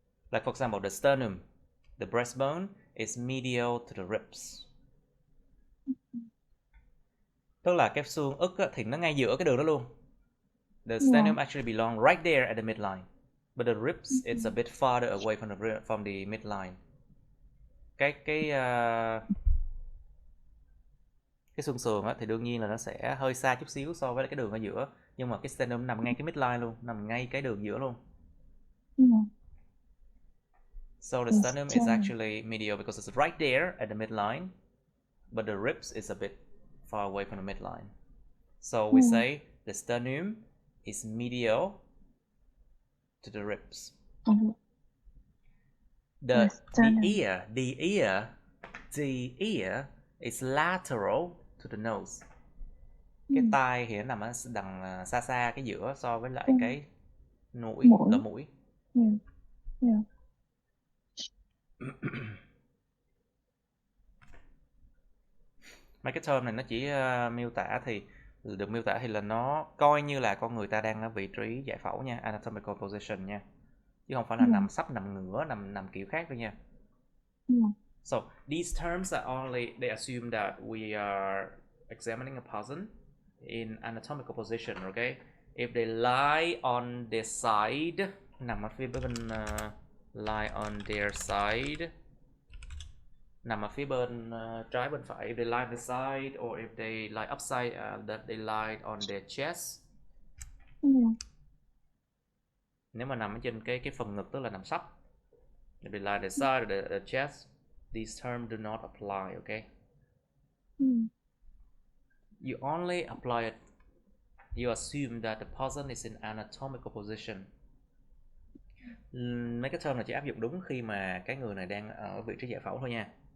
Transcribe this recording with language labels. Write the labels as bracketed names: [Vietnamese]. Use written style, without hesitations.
[English] Like for example, the sternum, the breastbone is medial to the ribs. [Vietnamese] Tức là cái xương ức thì nó ngay giữa cái đường đó luôn. [English] The sternum actually belong right there at the midline, but the ribs it's a bit farther away from the midline. [Vietnamese] Cái xương sườn thì đương nhiên là nó sẽ hơi xa chút xíu so với cái đường ở giữa, nhưng mà cái sternum nằm ngay cái midline luôn, nằm ngay cái đường giữa luôn. [English] So the sternum is actually medial because it's right there at the midline, but the ribs is a bit far away from the midline. So we say the sternum is medial to the ribs. The ear is lateral to the nose. [Vietnamese] Cái tai thì nó nằm ở đằng xa xa cái giữa so với lại cái mũi, lỗ mũi. Mấy cái term này nó chỉ miêu tả thì được miêu tả thì là nó coi như là con người ta đang ở vị trí giải phẫu nha, anatomical position nha, chứ không phải là nằm sấp, nằm ngửa, nằm kiểu khác đâu nha. [English] So these terms are only, they assume that we are examining a person in anatomical position, okay? If they lie on their side, [Vietnamese] nằm ở phía bên [English] lie on their side, [Vietnamese] nằm ở phía bên trái bên phải, [English] if they lie on the side, or if they lie upside, that they lie on their chest. [Vietnamese] Nếu mà nằm ở trên cái phần ngực tức là nằm sấp. [English] If they lie on the side or the chest, these terms do not apply, okay? You only apply it, you assume that the person is in anatomical position. [Vietnamese] Mấy cái term này chỉ áp dụng đúng khi mà cái người này đang ở vị trí giải phẫu thôi nha.